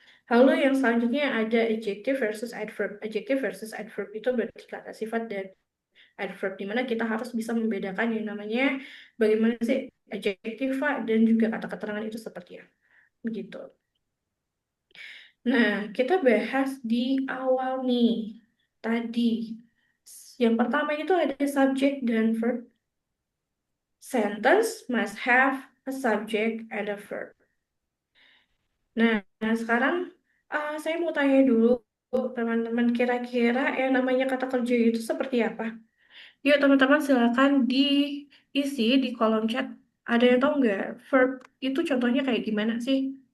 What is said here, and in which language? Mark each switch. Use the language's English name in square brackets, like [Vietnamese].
[Indonesian] Lalu yang selanjutnya ada adjective versus adverb. Adjective versus adverb itu berarti kata sifat dan adverb, di mana kita harus bisa membedakan yang namanya bagaimana sih adjektiva dan juga kata keterangan itu seperti apa. Begitu. Nah, kita bahas di awal nih. Tadi. Yang pertama itu ada subject dan verb. [English] Sentence must have a subject and a verb. [Indonesian] Nah, sekarang saya mau tanya dulu teman-teman, kira-kira yang namanya kata kerja itu seperti apa? Yuk teman-teman silakan diisi di kolom chat. Ada yang tahu nggak verb itu contohnya kayak gimana sih?